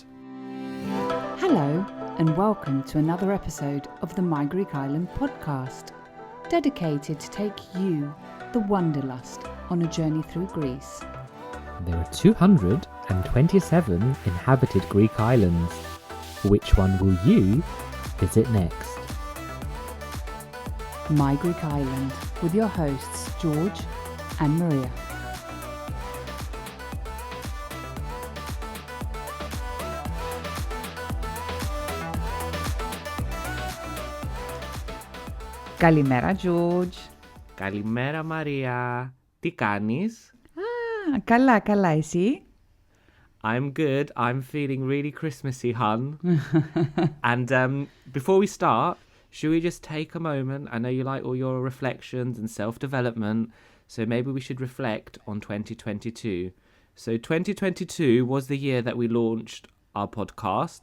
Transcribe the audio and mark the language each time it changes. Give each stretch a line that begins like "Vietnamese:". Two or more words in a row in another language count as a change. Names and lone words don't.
English: Hello, and welcome to another episode of the My Greek Island podcast, dedicated to take you, the wanderlust, on a journey through Greece. There are 227 inhabited Greek islands. Which one will you visit next? My Greek Island, with your hosts George and Maria.
Greek: Καλημέρα, George. Καλημέρα, Maria. Τι κάνεις? Καλά, καλά, εσύ?
English: I'm good. I'm feeling really Christmassy, hun. And before we start, should we just take a moment? I know you like all your reflections and self-development, so maybe we should reflect on 2022. So 2022 was the year that we launched our podcast.